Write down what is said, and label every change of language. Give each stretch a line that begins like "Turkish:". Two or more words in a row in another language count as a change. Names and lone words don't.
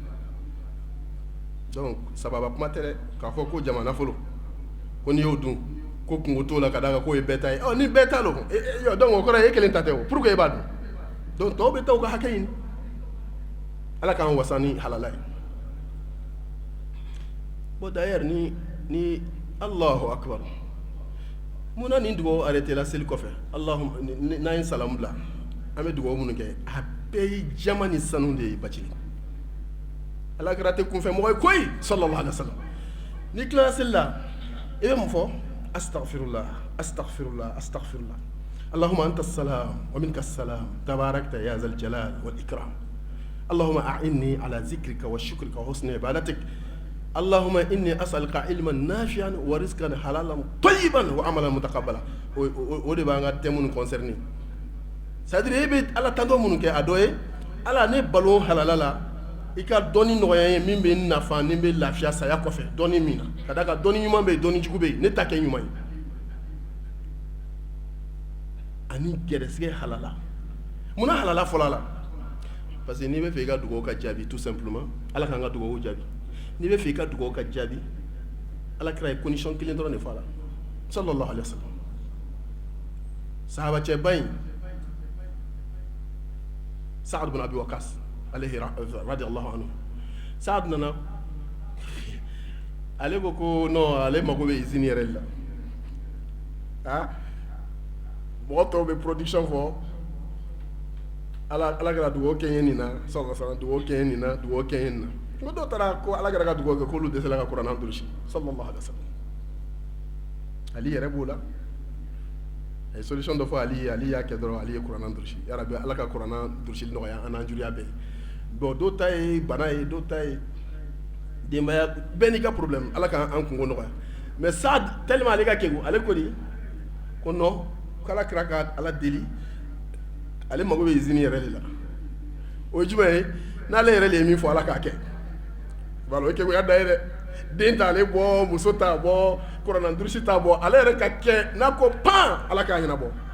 Bambara: donc sababa kuma tɛ dɛ k'a fɔ ko jama nafolo ko n'i y'o dun ko kungo t'o la ka d'a kan k'o ye bɛɛ ta ye ni bɛɛ ta lo donc o kɔrɔ ye e kelen ta tɛ o pourquoi e b'a dun donc tɔw bɛ taa u ka hakɛ ɲini ala k'an wasa ni halala ye
French: bon d'ailleurs
Bambara: ni
Arabic: الله أكبر
Bambara: munna nin dugawu arrêté la seli kɔfɛ Allahumma n'an ye salamu bila an bɛ dugawu minnu kɛ a bɛɛ ye jama ni sanu de ye bacili alakira tɛ kunfɛ mɔgɔ ye
Arabic: koyi صلى الله عليه وسلم
Bambara: ni tilara seli la i bɛ mun fɔ
Arabic: أستغفر الله أستغفر الله أستغفر الله اللهم أنت السلام ومنك السلام تباركت يا ذا الجلال والإكرام اللهم أعني على ذكرك وشكرك وحسن عبادتك اللهم إني أسألك علماً نافعاً ورزقاً حلالاً طيباً وعملاً متقبلاً
Bambara: o de b'an ka thème ninnu concerné c'est-à-dire e bɛ ala tanto minnu kɛ a dɔ ye ala ne balo halala la i ka dɔnni nɔgɔya ye min bɛ nafa ni bɛ lafiya saya kɔfɛ dɔnni min na ka d'a kan dɔnni ɲuman bɛ yen dɔnni jugu bɛ yen ne ta kɛ ɲuman ye ani gɛrɛsɛgɛ halala munna halala fɔlɔ la
French: parce que
Bambara: n'i bɛ fɛ i ka dugawu ka jaabi
French: tout simplement
Bambara: ala k'an ka dugawu jaabi n'i bɛ fɛ i ka dugawu ka jaabi ala kira ye condition kelen dɔrɔn de fɔ a la
Arabic: صلى الله عليه وسلم
Bambara: sahabacɛba in Saad bin Abi Waqas alayhi
Arabic: رضي الله عنه
Bambara: Saad nana ale ko non ale mago bɛ usine yɛrɛ de la mɔgɔ tɔw bɛ production fɔ ala kɛra dugawu kɛ n ye nin na sallallahu dugawu kɛ n ye nin na dugawu kɛ n ye nin na ko dɔw taara ko ala kɛra ka dugawu kɛ k'olu dɛsɛra ka kuranɛ durusi
Arabic: صلى الله عليه وسلم
Bambara: ali yɛrɛ b'o la a ye solution dɔ fɔ ali y'a kɛ dɔrɔn ali ye kuranɛ durusi yarabi ala ka kuranɛ durusi nɔgɔya an n'an juguya bɛɛ bon dɔw ta ye bana ye dɔw ta ye denbaya bɛɛ n'i ka problème ala k'an kungo nɔgɔya mais Saad tellement ale ka kegu ale ko di ko non k'ala kira ka ala deli ale mago bɛ usine yɛrɛ de la o ye jumɛn ye n'ale yɛrɛ de ye min fɔ ala k'a kɛ voilà o ye keguya da ye dɛ den t'ale bɔ muso t'a bɔ kuranɛ durusi t'a bɔ ale yɛrɛ ka kɛ n'a ko pan ala k'a ɲɛnabɔ